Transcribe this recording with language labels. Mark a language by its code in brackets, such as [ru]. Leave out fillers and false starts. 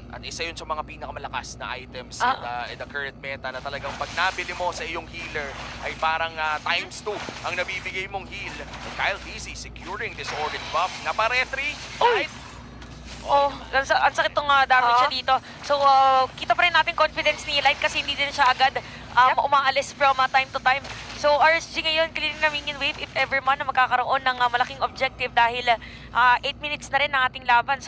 [tl] At isa yun sa mga pinakamalakas na items Ah. [en] in the current meta [tl] na talagang pag nabili mo sa iyong healer ay parang times 2 ang nabibigay mong heal. [en] And Kyle TZ securing this organ buff. [tl] Napa-retry. Right? Ang sakit tong damage siya dito. So, kita pa rin natin confidence ni Light kasi hindi din siya agad umaalis from time to time. So, RSG ngayon, clearing na minion wave if ever man na magkakaroon ng malaking objective dahil 8 minutes na rin ang ating laban.